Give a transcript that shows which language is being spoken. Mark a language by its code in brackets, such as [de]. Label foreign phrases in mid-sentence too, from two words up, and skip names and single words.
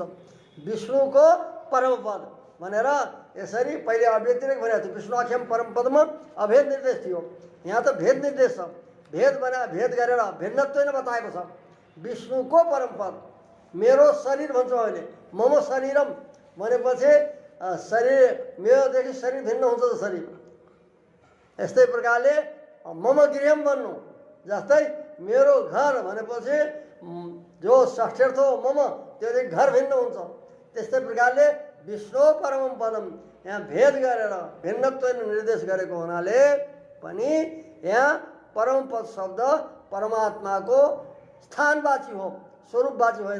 [ne] विष्णुको परम पद भनेर यसरी पहिले अव्यतिरेक भनेको थियो। विष्णु आख्याम परम पदमा अभेद निर्देश थियो, यहाँ त भेद निर्देश छ। भेद बना भेद गरेर भिन्नत्व नै बताएको छ। विष्णुको परम पद मेरो शरीर भन्छ अहिले, [sa] मम शरीरम [ne] भनेपछि शरीर मेरोदेखि शरीर भिन्न हुन्छ जसरी, यस्तै प्रकारले [sa] मम गृहम [ne] भन्नु, जस्तै मेरो घर भनेपछि जो षष्ठ्यर्थ हो मम त्योदेखि घर भिन्न हुन्छ। त्यस्तै प्रकारले [sa] विष्णु परम पदम [ne] यहाँ भेद गरेर भिन्नत्व निर्देश गरेको हुनाले पनि यहाँ परम पद शब्द परमात्माको स्थानवाची हो, स्वरूपवाची होइन।